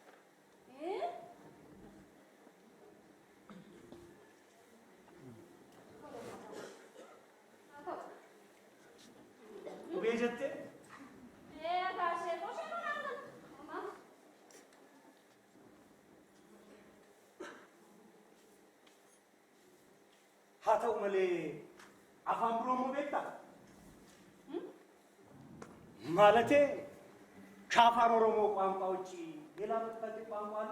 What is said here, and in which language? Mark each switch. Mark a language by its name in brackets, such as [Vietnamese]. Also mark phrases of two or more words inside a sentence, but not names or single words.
[Oromo] Dhubee jettee? Gaashee goshee manaan galu. haa ta'u malee afaan Oromoo beektaa? [Amharic] Maalatee ከአፋን ኦሮሞ ቋንቋ ውጪ ሌላ የምትፈልግ ቋንቋ አለ?